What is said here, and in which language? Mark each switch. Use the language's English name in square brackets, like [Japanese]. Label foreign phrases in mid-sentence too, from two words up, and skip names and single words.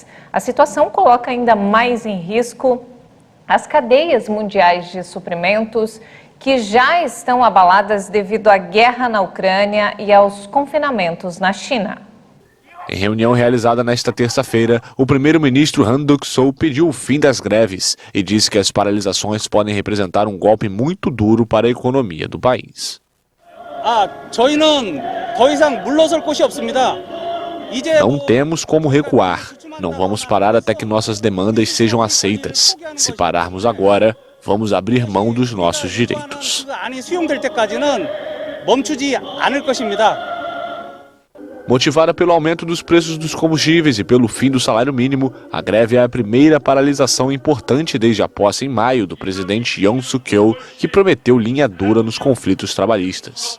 [Portuguese] A situação coloca ainda mais em risco as cadeias mundiais de suprimentos que já estão abaladas devido à guerra na Ucrânia e aos confinamentos na China. Em reunião realizada nesta terça-feira, o primeiro-ministro Han Duck-soo pediu o fim das greves e disse que as paralisações podem representar um golpe muito duro para a economia do país. [Korean] 저희는 더 이상 물러설 곳이 없습니다. [Portuguese] Não temos como recuar. Não vamos parar até que nossas demandas sejam aceitas. Se pararmos agora, vamos abrir mão dos nossos direitos. Motivada pelo aumento dos preços dos combustíveis e pelo fim do salário mínimo, a greve é a primeira paralisação importante desde a posse em maio do presidente Yoon Suk-yeol, que prometeu linha dura nos conflitos trabalhistas.